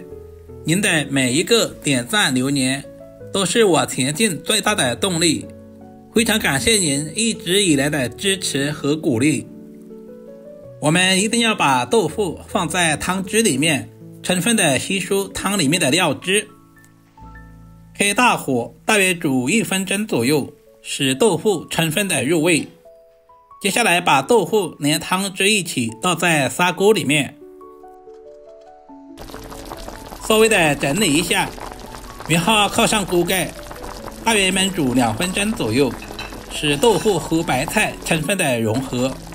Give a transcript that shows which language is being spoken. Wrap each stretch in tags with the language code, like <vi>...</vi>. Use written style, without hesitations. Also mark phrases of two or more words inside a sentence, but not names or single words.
<zh>您的每一個點讚留言都是我前進最大的動力，非常感謝您一直以來的支持和鼓勵。我們一定要把豆腐放在湯汁裡面，充分的吸收湯裡面的料汁。開大火大約煮1分鐘左右，使豆腐充分的入味。接下來把豆腐連湯汁一起倒在砂鍋裡面，稍微的整理一下，然後靠上鍋蓋，大約燜煮2分鐘左右，使豆腐和白菜充分的融合。</zh>